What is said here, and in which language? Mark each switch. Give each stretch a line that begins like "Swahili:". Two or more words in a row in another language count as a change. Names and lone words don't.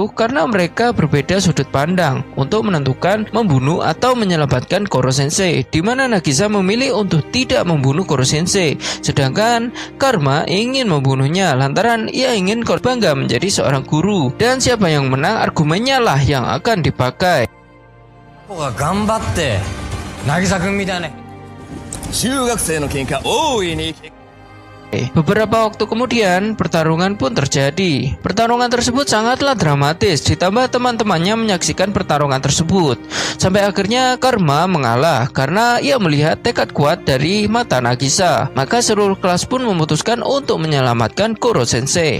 Indonesian: Karena mereka berbeda sudut pandang untuk menentukan membunuh atau menyelamatkan Koro Sensei, di mana Nagisa memilih untuk tidak membunuh Koro Sensei, sedangkan Karuma ingin membunuhnya lantaran ia ingin Koro bangga menjadi seorang guru. Dan siapa yang menang, argumennya lah yang akan dipakai.
Japanese: 中学生の喧嘩大いに
Indonesian: Beberapa waktu kemudian, pertarungan pun terjadi. Pertarungan tersebut sangatlah dramatis, ditambah teman-temannya menyaksikan pertarungan tersebut. Sampai akhirnya Karma mengalah karena ia melihat tekad kuat dari mata Nagisa. Maka seluruh kelas pun memutuskan untuk menyelamatkan Koro Sensei.